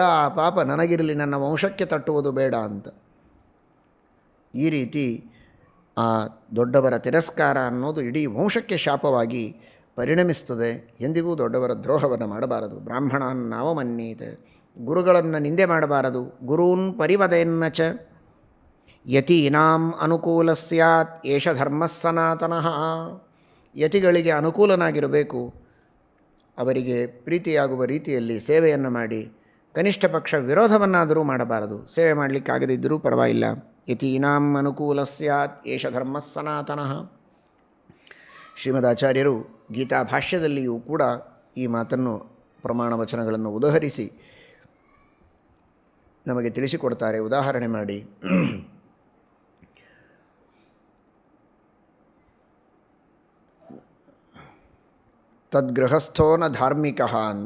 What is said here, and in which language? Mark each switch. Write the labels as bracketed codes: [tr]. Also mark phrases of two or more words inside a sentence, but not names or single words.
[kn] ಆ ಪಾಪ ನನಗಿರಲಿ, ನನ್ನ ವಂಶಕ್ಕೆ ತಟ್ಟುವುದು ಬೇಡ ಅಂತ. ಈ ರೀತಿ ಆ ದೊಡ್ಡವರ ತಿರಸ್ಕಾರ ಅನ್ನೋದು ಇಡೀ ವಂಶಕ್ಕೆ ಶಾಪವಾಗಿ ಪರಿಣಮಿಸ್ತದೆ. ಎಂದಿಗೂ ದೊಡ್ಡವರ ದ್ರೋಹವನ್ನು ಮಾಡಬಾರದು. [sa] ಬ್ರಾಹ್ಮಣಾನ್ ನಾವಮನ್ಯೇತ್, [kn] ಗುರುಗಳನ್ನು ನಿಂದೆ ಮಾಡಬಾರದು. [sa] ಗುರೂನ್ ಪರಿವದೇನ್ನ ಚ. ಯತೀನಾಂ ಅನುಕೂಲ ಸ್ಯಾತ್ ಏಷ ಧರ್ಮ ಸನಾತನಃ. [kn] ಯತಿಗಳಿಗೆ ಅನುಕೂಲನಾಗಿರಬೇಕು, ಅವರಿಗೆ ಪ್ರೀತಿಯಾಗುವ ರೀತಿಯಲ್ಲಿ ಸೇವೆಯನ್ನು ಮಾಡಿ, ಕನಿಷ್ಠ ಪಕ್ಷ ವಿರೋಧವನ್ನಾದರೂ ಮಾಡಬಾರದು. ಸೇವೆ ಮಾಡಲಿಕ್ಕಾಗದಿದ್ದರೂ ಪರವಾಗಿಲ್ಲ. [sa] ಯತೀನಾಂ ಅನುಕೂಲ ಸ್ಯಾತ್ ಏಷ ಧರ್ಮ ಸನಾತನಃ. [kn] ಶ್ರೀಮದಾಚಾರ್ಯರು ಗೀತಾ ಭಾಷ್ಯದಲ್ಲಿಯೂ ಕೂಡ ಈ ಮಾತನ್ನು, ಪ್ರಮಾಣ ವಚನಗಳನ್ನು ಉದಾಹರಿಸಿ ನಮಗೆ ತಿಳಿಸಿಕೊಡ್ತಾರೆ. ಉದಾಹರಣೆ ಮಾಡಿ, [sa] ತದ್ಗೃಹಸ್ಥೋ ನ ಧಾರ್ಮಿಕ [kn] ಅಂತ.